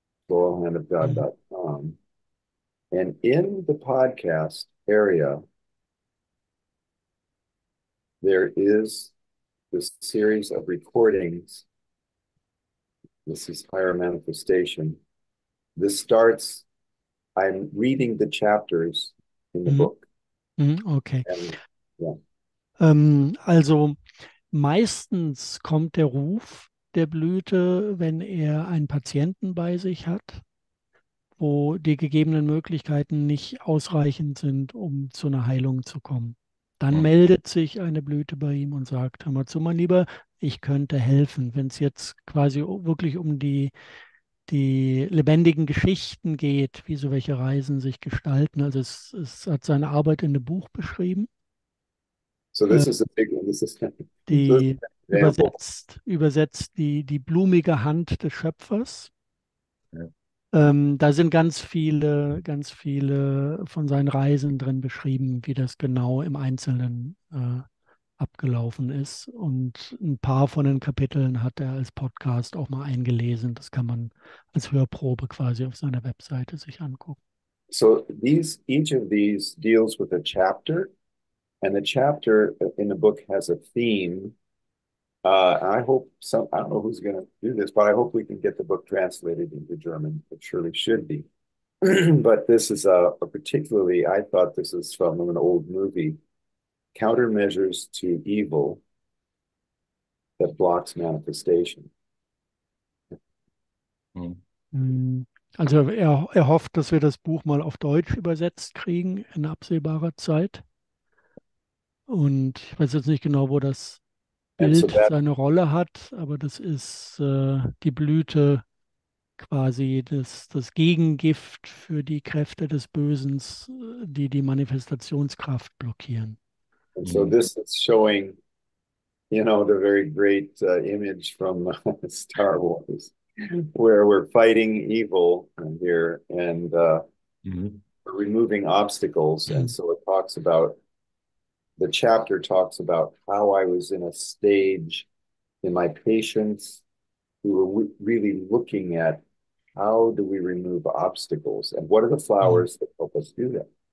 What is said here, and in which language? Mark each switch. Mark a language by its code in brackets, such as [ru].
[en] Floralhandofgod.com. And in the podcast area, there is this series of recordings. This is higher manifestation. This starts, I'm reading the chapters in the book. Okay. And, yeah. [de] Also meistens kommt der Ruf der Blüte, wenn er einen Patienten bei sich hat, wo die gegebenen Möglichkeiten nicht ausreichend sind, um zu einer Heilung zu kommen. Dann meldet sich eine Blüte bei ihm und sagt, hör mal zu, mein Lieber, ich könnte helfen. Wenn es jetzt quasi wirklich um die lebendigen Geschichten geht, wie so welche Reisen sich gestalten. Also es hat seine Arbeit in einem Buch beschrieben. [en] So this is a big one. This is [de] Die [en] example. [de] übersetzt die blumige Hand des Schöpfers. Ja. Da sind ganz viele von seinen Reisen drin beschrieben, wie das genau im Einzelnen abgelaufen ist. Und ein paar von den Kapiteln hat er als Podcast auch mal eingelesen. Das kann man als Hörprobe quasi auf seiner Webseite sich angucken. [en] So each of these deals with a chapter, and the chapter in the book has a theme. I hope I don't know who's going to do this, but I hope we can get the book translated into German. It surely should be. But this is particularly, I thought this is from an old movie, Countermeasures to Evil that Blocks Manifestation. [de] Also er hofft, dass wir das Buch mal auf Deutsch übersetzt kriegen in absehbarer Zeit. Und ich weiß jetzt nicht genau, wo das Bild seine Rolle hat, aber das ist die Blüte, quasi das Gegengift für die Kräfte des Bösen, die Manifestationskraft blockieren. [en] And so this is showing, the very great image from Star Wars, where we're fighting evil here and removing obstacles. And so the chapter talks about how I was in a stage in my patients who were really looking at how do we remove obstacles and what are the flowers that help us do that.